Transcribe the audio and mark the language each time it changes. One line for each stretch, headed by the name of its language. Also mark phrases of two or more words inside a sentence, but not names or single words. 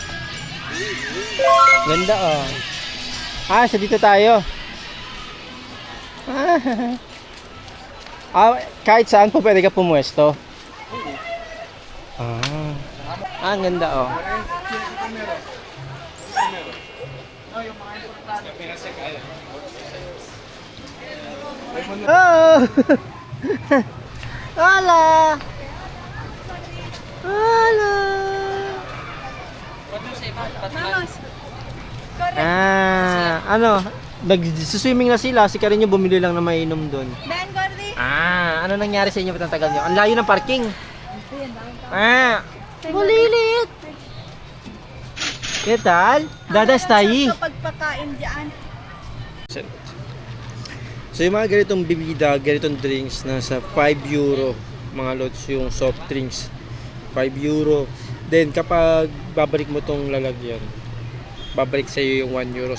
Filipino: Ganda oh. Sa dito tayo. Kahit saan po pwede ka pumuesto. Ang ganda oh. Oh!
Spanish: Hola! Hola!
Filipino: Nag-swimming na sila, si Karin yung bumili lang na mainom doon. Ben, Gordy! Ano nangyari sa inyo? Ba't ang tagal nyo? Ang layo ng parking. Bulilit!
Spanish: ¿Qué tal?
Filipino: Dadas tayo. Pagpakain dyan. So yung mga ganitong bibida, ganitong drinks, nasa 5 euro mga lods yung
English: soft drinks.
Filipino: 5 euro. Then kapag babalik mo tong lalagyan, babalik sa iyo yung 1 euro.